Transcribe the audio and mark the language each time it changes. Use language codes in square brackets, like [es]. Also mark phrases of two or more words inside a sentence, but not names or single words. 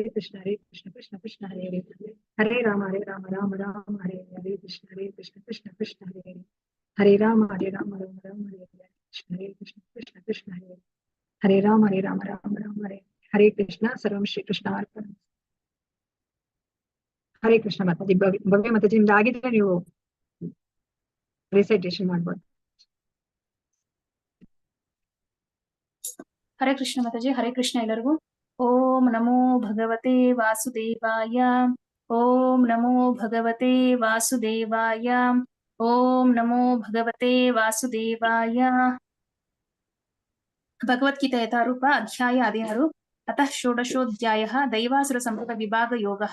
[sa] कृष्ण कृष्ण हरे राम राम राम हरे कृष्ण कृष्ण हरे राम राम राम कृष्ण कृष्ण हरे राम राम हरे कृष्ण सर्वं श्री कृष्णार्पणम् हरे कृष्ण माताजी [kn] ಭವ್ಯ ಮಾತಾಜಿ ನಿಮ್ದು ಆಗಿದ್ರೆ ನೀವು ರಿಸೈಟೇಷನ್ ಮಾಡ್ಬೋದು. [sa] हरे कृष्ण माताजी. हरे कृष्ण एल्लरिगू. ओम नमो भगवते वासुदेवाय. ओम नमो भगवते वासुदेवाय. ओम नमो भगवते वासुदेवाय. भगवद्गीता यथारूप अध्याय 16 अतः षोडशोऽध्यायः दैवासुरसम्भवविभागयोगः.